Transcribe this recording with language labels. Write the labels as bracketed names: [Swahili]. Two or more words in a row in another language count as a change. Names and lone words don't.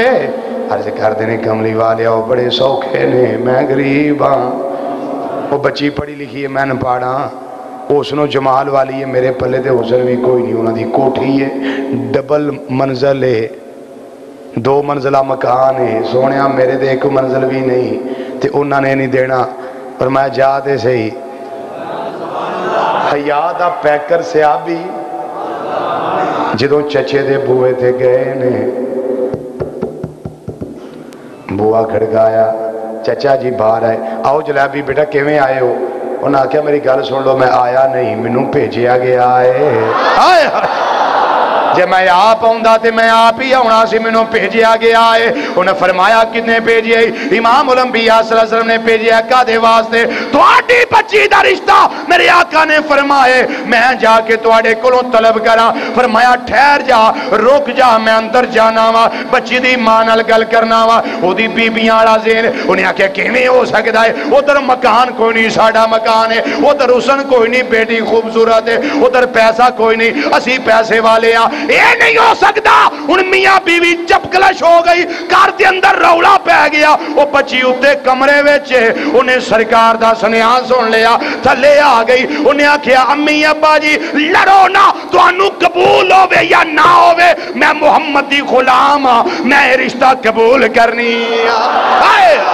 [Punjabi] عرض کر دینے کملی والے وہ بڑے سوکھے نے، میں غریب ہاں، وہ بچی پڑھی لکھی ہے میں نہ پاڑا، حسن و جمال والی ہے، میرے پلے تے حسن بھی کوئی نہیں، انہوں دی کوٹھی ہے ڈبل منزل ہے، 2 منزلہ مکان ہے، سونیا میرے دے 1 منزل بھی نہیں، تے انہوں نے نہیں دینا، فرمایا جا دے صحیح۔ حیاء دا پیکر صحابی جدوں چچے دے بوئے تھے گئے نے، بوا کھڑکایا، چچا جی باہر آئے، آؤ جلیبی بیٹا کیویں آئے ہو؟ انہاں کہا میری گل سن لو، میں آیا نہیں، منوں بھیجیا گیا ہے۔ جے میں آپ آؤندا تے میں آپ ہی آؤنا سی، منوں بھیجیا گیا ہے۔ انہیں فرمایا کتنے بھیجیا؟ امام الانبیاء صلی اللہ علیہ وسلم نے بھیجیا کدے واسطے؟ تہاڈی بچی دا رشتہ میرے آقا نے فرمائے میں جا کے تہاڈے کولوں طلب کراں۔ فرمایا ٹھہر جا، رک جا، میں اندر جانا وا، بچی دی ماں نال گل کرنا وا، اودی بیبیاں والا ذہن۔ انہیں آکھیا کیویں ہو سکدا ہے؟ ادھر مکان کوئی نہیں، ساڈا مکان ہے، ادھر حسن کوئی نہیں، بیٹی خوبصورت ہے، ادھر پیسہ کوئی نہیں، اسی پیسے والے ہاں، [Urdu] یہ نہیں ہو سکتا۔ [Punjabi] ان میاں بیوی چپکلش ہو گئی، گھر دے اندر رولا پہ گیا، وہ بچی اتے کمرے وچے، انہیں سرکار دا سنیہا سن لیا، تھلے آ گئی، انہیں آکھیا امی ابا جی لڑو نہ، تو انو قبول ہوئے یا نہ ہوئے، میں محمد دی غلام ہاں، میں رشتہ قبول کرنی آئے۔